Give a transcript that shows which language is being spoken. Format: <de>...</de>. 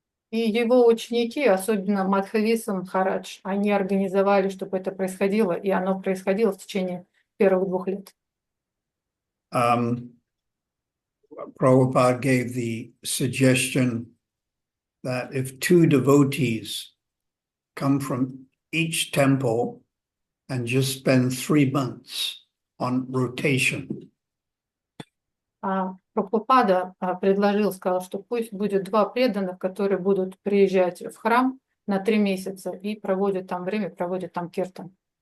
<ru>И его ученики, особенно Мадхависа Махарадж, они организовали, чтобы это происходило, и оно происходило в течение первых 2 лет.</ru> <en>Prabhupada gave the suggestion that if 2 devotees come from each temple and just spend 3 months on rotation.</en> <ru>Прабхупада предложил, сказал, что пусть будет 2 преданных, которые будут приезжать в храм на 3 месяца и проводят там время, проводят там киртан.</ru>